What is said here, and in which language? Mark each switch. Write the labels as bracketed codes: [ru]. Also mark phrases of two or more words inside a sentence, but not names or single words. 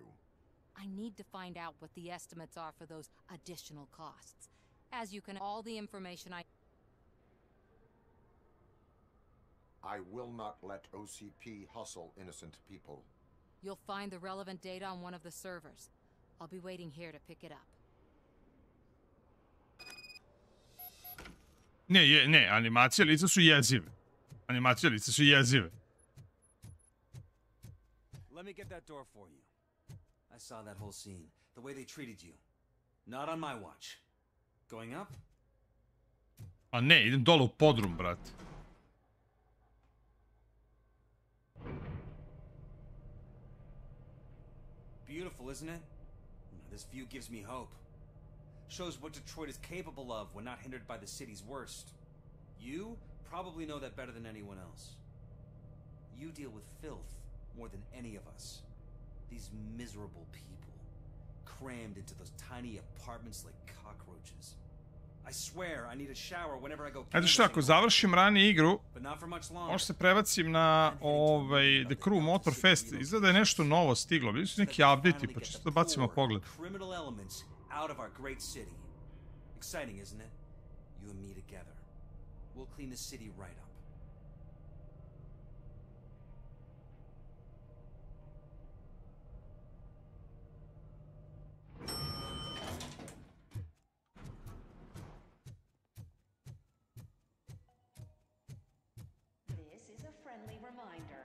[en] I need to find out what the estimates are for those additional costs. As you can... All the information I... I will not let OCP hustle innocent people. You'll find the relevant data on one of the servers. I'll be waiting here to pick it up. [sr] Ne, animacije lica su jezive. Animacije lica su jezive. [en] Let me get that door for you. I saw that whole scene. The way they treated you. Not on my watch. Going up? [sr] A ne, idem dole u podrum, brate. [en] Beautiful, isn't it? This view gives me hope. Shows what Detroit is capable of when not hindered by the city's worst. You probably know that better than anyone else. You deal with filth more than any of us. These miserable people, crammed into those tiny apartments like cockroaches. I swear I need a shower whenever I go. [sr] Ajde šta, ako završim ranije igru, možda se prebacim na The Crew Motor Fest. Izgleda je nešto novo stiglo. Bili su neki update-i, pa čisto da bacimo pogled. [en] Criminal elements out of our great city. Exciting, isn't it? You and me together. We'll clean the city right up. This is a friendly reminder.